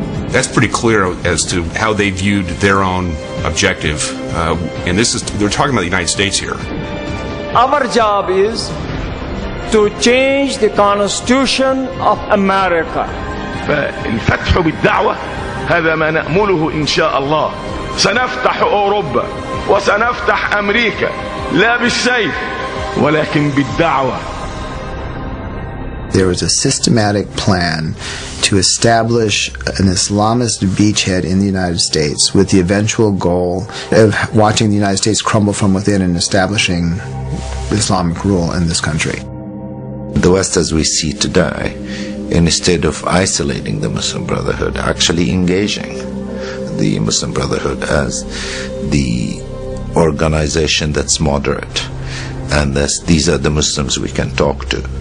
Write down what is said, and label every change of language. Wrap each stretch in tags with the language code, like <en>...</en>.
<en>That's pretty clear as to how they viewed their own objective. And they're talking about the United States here. Our job is to change the Constitution of America.</en> <ar>فالفتح بالدعوة هذا ما نأمله إن شاء الله. سنفتح أوروبا وسنفتح أمريكا لا بالسيف ولكن بالدعوة.</ar> <en>There was a systematic plan to establish an Islamist beachhead in the United States with the eventual goal of watching the United States crumble from within and establishing Islamic rule in this country. The West as we see today, instead of isolating the Muslim Brotherhood, actually engaging the Muslim Brotherhood as the organization that's moderate, and these are the Muslims we can talk to.</en>